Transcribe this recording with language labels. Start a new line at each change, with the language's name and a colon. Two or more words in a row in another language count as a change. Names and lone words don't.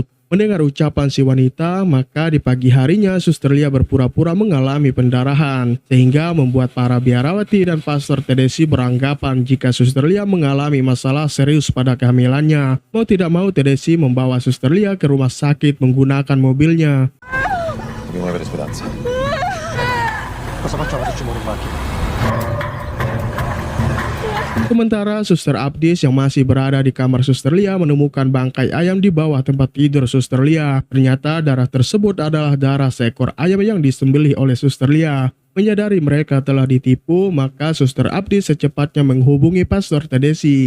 Indonesian: Mendengar ucapan si wanita, maka di pagi harinya Suster Lia berpura-pura mengalami pendarahan, sehingga membuat para biarawati dan Pastor Tedesi beranggapan jika Suster Lia mengalami masalah serius pada kehamilannya. Mau tidak mau Tedesi membawa Suster Lia ke rumah sakit menggunakan mobilnya.
Italian: Dobbiamo avere speranza. Cosa facciamo se ci muore in macchina?
Indonesian: Sementara Suster Abdis yang masih berada di kamar Suster Lia menemukan bangkai ayam di bawah tempat tidur Suster Lia. Ternyata darah tersebut adalah darah seekor ayam yang disembelih oleh Suster Lia. Menyadari mereka telah ditipu, maka Suster Abdis secepatnya menghubungi Pastor Tedesi.